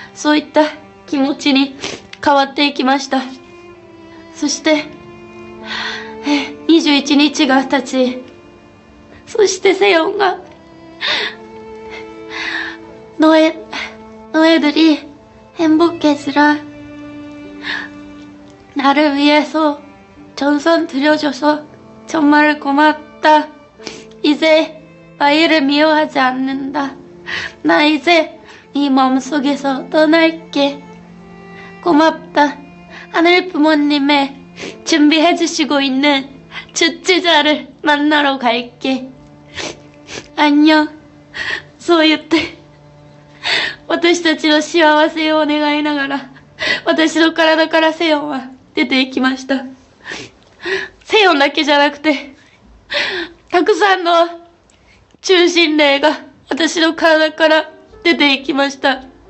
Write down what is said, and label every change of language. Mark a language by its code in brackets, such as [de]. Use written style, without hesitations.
[ja] そういった気持ちに変わっていきました。そして21日が経ち、そしてセヨンが [ko] 너희들이 행복해지라. 나를 위해서 전선 들여줘서 정말 고맙다. 이제 아이를 미워하지 않는다. 나 이제 네 마음속에서 떠날게. 고맙다. 하늘 부모님의 준비해주시고 있는 주치자를 만나러 갈게. 안녕. [ja] そう言って私たちの幸せを願いながら、私の体からセヨンは出ていきました。セヨンだけじゃなくて、たくさんの中心霊が私の体から出ていきました。